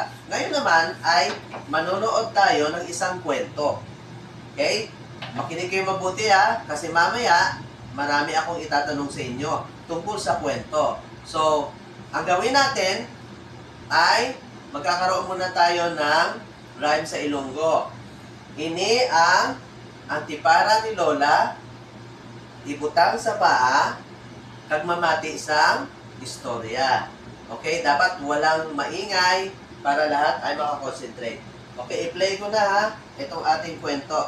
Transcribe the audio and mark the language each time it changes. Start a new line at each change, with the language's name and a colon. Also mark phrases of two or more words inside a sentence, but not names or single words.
Filipino: Ngayon naman ay manonood tayo ng isang kwento. Okay? Makinig kayo mabuti ha. Kasi mamaya, marami akong itatanong sa inyo tungkol sa kwento. So, ang gawin natin ay magkakaroon muna tayo ng rhyme sa Ilonggo.
Hiligaynon: Ini ang antipara ni Lola, ibutang sa paa, kagmamati sang istorya.
Filipino: Okay, dapat walang maingay para lahat ay makakonsentrate. Okay, i-play ko na ha, itong ating kwento.